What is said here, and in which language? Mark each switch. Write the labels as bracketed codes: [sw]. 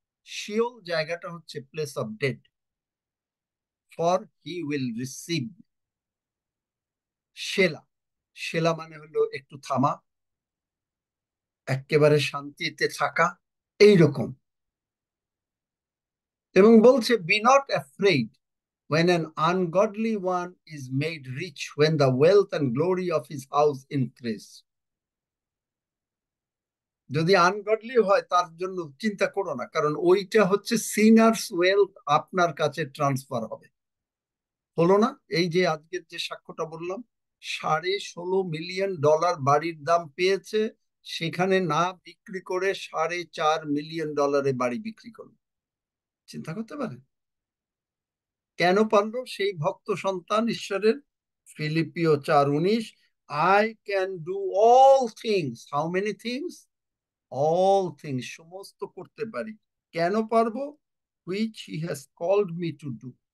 [en] Sheol [bn] জায়গাটা হচ্ছে [en] Place of dead, for he will receive. [bn] Sela, Sela মানে হলো একটু থামা, একেবারে শান্তিতে থাকা, এইরকম। এবং বলছে [en] Be not afraid when an ungodly one is made rich, when the wealth and glory of his house increase. [bn] যদি আনগডলি হয় তার জন্য চিন্তা করো না, কারণ ওইটা হচ্ছে সিনার্স ওয়েলথ আপনার কাছে ট্রান্সফার হবে। হলো না? এই যে আজকের যে সাক্ষ্যটা বললাম, $16.5 মিলিয়ন বাড়ির দাম পেয়েছে, সেখানে না বিক্রি করে $4.5 মিলিয়ন বাড়ি বিক্রি করলো। চিন্তা করতে পারেন কেন পারলো সেই ভক্ত সন্তান ঈশ্বরের? [en] ফিলিপিও 4:19, I can do all things. How many things? All things, [bn] সমস্ত করতে পারি। কেন পারবো? [en] Which he has called me to do.